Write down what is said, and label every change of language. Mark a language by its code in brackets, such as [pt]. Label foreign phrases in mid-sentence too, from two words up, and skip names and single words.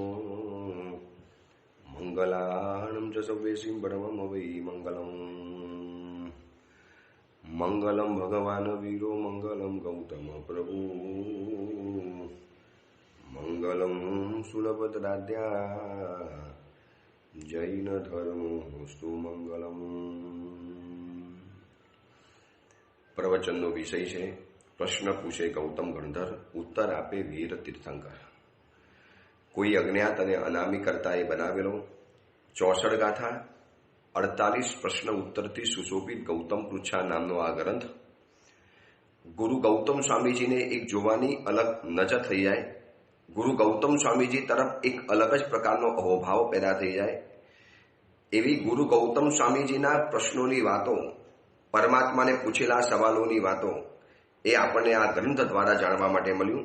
[sa] मङ्गलानं च सव्येसिं परमं वै मङ्गलम् मंगलम भगवान वीरो मंगलम गौतम प्रभु मंगलम सुलभद्राद्या जैन धर्मोस्तु मंगलम। [gu] प्रवचनનો વિષય છે પ્રશ્ન પૂછે ગૌતમ ગણધર, ઉત્તર આપે વીર તીર્થંકર। કોઈ અજ્ઞાત અને અનામી કર્તાએ બનાવેલો 64 ગાથા 48 પ્રશ્ન ઉત્તરથી સુશોભિત ગૌતમ પૃચ્છા નામનો આ ગ્રંથ ગુરુ ગૌતમ સ્વામીજીને એક જોવાની અલગ નજર થઈ જાય, ગુરુ ગૌતમ સ્વામીજી તરફ એક અલગ જ પ્રકારનો અહોભાવ પેદા થઈ જાય એવી ગુરુ ગૌતમ સ્વામીજીના પ્રશ્નોની વાતો, પરમાત્માને પૂછેલા સવાલોની વાતો એ આપણને આ ગ્રંથ દ્વારા જાણવા માટે મળ્યું।